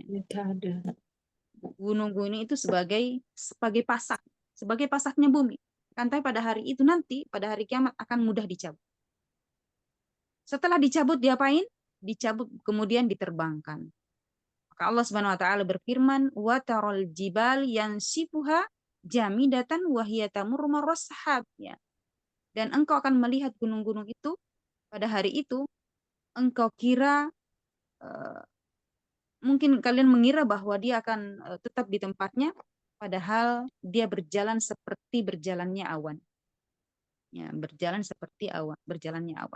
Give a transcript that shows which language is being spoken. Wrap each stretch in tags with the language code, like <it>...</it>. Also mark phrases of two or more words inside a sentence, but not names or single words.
<id>Gunung-gunung itu sebagai pasak, sebagai pasaknya bumi. Kantai pada hari itu nanti, pada hari kiamat akan mudah dicabut. Setelah dicabut diapain? Dicabut kemudian diterbangkan. Maka Allah</id> <ar>سبحانه وتعالى</ar> <id>berfirman,</id> <ar>"وترى الجبال تحسبها جامدة وهي تمر مر السحاب."</ar> <id>Ya. Dan engkau akan melihat gunung-gunung itu pada hari itu, engkau kira mungkin kalian mengira bahwa dia akan tetap di tempatnya, padahal dia berjalan seperti berjalannya awan. Ya, berjalan seperti berjalannya awan.</id>